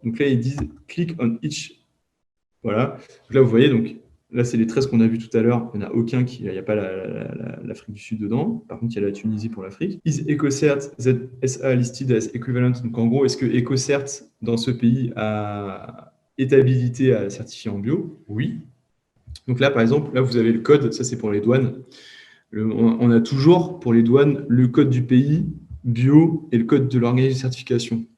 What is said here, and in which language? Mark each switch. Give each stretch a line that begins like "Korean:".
French: Donc là, ils disent «
English: click on each
French: ». Voilà. Donc là, vous voyez, donc, là, c'est les 13 qu'on a vus tout à l'heure. Il n'y en a aucun il n'y a pas l'Afrique du Sud dedans. Par contre, il y a la Tunisie pour l'Afrique.
English: Is EcoCert ZSA listed as equivalent?
French: Donc en gros, est-ce que EcoCert, dans ce pays, est habilité à certifier en bio? Oui. Donc là, par exemple, là, vous avez le code. Ça, c'est pour les douanes. On a toujours, pour les douanes, le code du pays, bio, et le code de l'organisme de certification.